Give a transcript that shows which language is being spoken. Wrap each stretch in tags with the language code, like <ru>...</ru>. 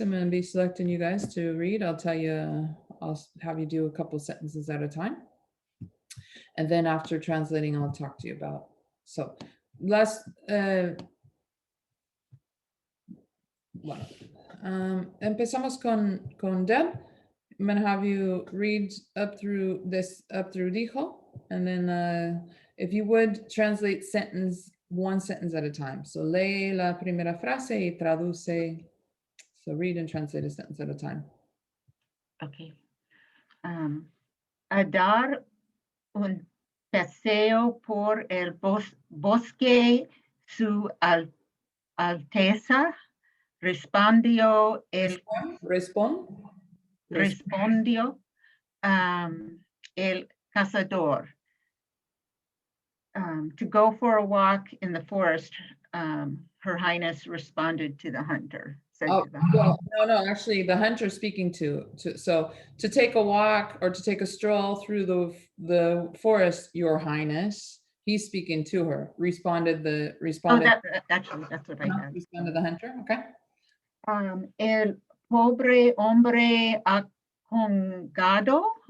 <en>I'm going to be selecting you guys to read. I'll tell you, I'll have you do a couple sentences at a time. And then after translating, I'll talk to you about.</en> <es>So bueno, empezamos con Deb.</es> <en>I'm going to have you read up through dijo, and then if you would translate one sentence at a time. So</en> <es>lee la primera frase y traduce.</es> <en>So read and translate a sentence at a time. Okay.</en> <es>A dar un paseo por el bosque, su Alteza respondió el cazador.</es> <en>To go for a walk in the forest, Her Highness responded to the hunter. Well, no, actually the hunter speaking to so to take a walk or to take a stroll through the forest, Your Highness, he's speaking to her. Responded. Actually, that's what I had. Responded the hunter. Okay.</en> <es>El pobre hombre acongado.</es>